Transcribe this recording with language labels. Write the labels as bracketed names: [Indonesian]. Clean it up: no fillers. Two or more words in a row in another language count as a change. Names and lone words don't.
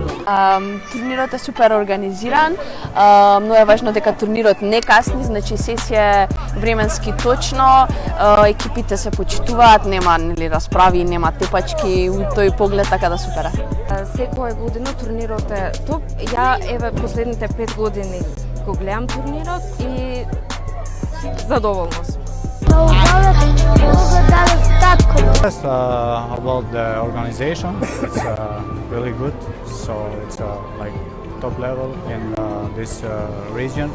[Macedonian] Турнирот е супер организиран, но е важно дека турнирот не касни, значи сесија е временски точно, екипите се почитуваат, нема расправи, нема тепачки, у тој поглед така да супера. Секоја година турнирот е топ. Ја еве последните 5 години го гледам турнирот и задоволна сум. [English] Yes, about the organization, it's really good. So it's like top level in this region.